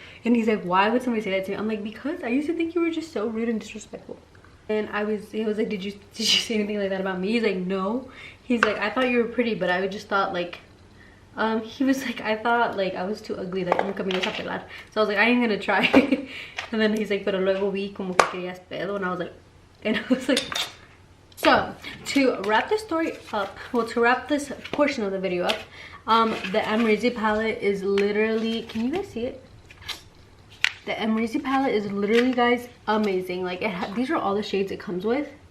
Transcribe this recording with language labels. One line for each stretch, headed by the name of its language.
English: And he's like, why would somebody say that to me? I'm like, because I used to think you were just so rude and disrespectful. And he was like, did you say anything like that about me? He's like, no. He's like, I thought you were pretty, but I just thought like, he was like, I thought like I was too ugly, like
Spanish: nunca me ibas a pelar.
English: So I was like, I ain't gonna try. And then he's like,
Spanish: pero luego vi como que querías pedo.
English: And I was like, so to wrap this story up, well, to wrap this portion of the video up, the Amrezy palette is literally, can you guys see it? The Amrezy palette is literally, guys, amazing. Like, these are all the shades it comes with.